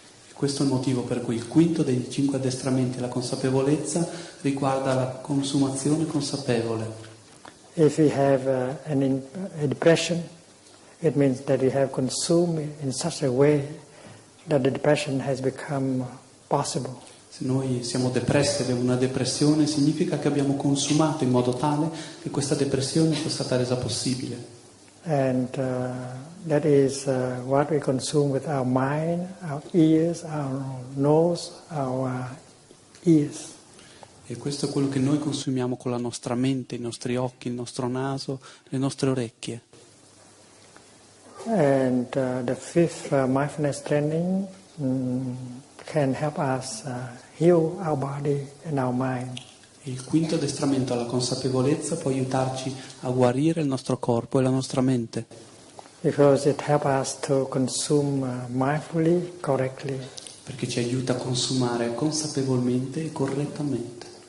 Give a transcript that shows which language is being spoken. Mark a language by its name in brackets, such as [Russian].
[Italian] E questo è il motivo per cui il quinto dei 5 addestramenti alla consapevolezza riguarda la consumazione consapevole. [English] If we have a depression, it means that we have consumed in such a way that the depression has become possible. [Italian] Se noi siamo depressi, abbiamo una depressione, significa che abbiamo consumato in modo tale che questa depressione sia stata resa possibile. [English] And that is what we consume with our mind, our ears, our nose, our ears. [Italian] E questo è quello che noi consumiamo con la nostra mente, i nostri occhi, il nostro naso, le nostre orecchie. [English] And the fifth mindfulness training can help us heal our body and our mind. [Italian] E il quinto addestramento alla consapevolezza può aiutarci a guarire il nostro corpo e la nostra mente, [English] Because it helps us to consume mindfully, correctly. [Italian] perché ci aiuta a consumare consapevolmente e correttamente.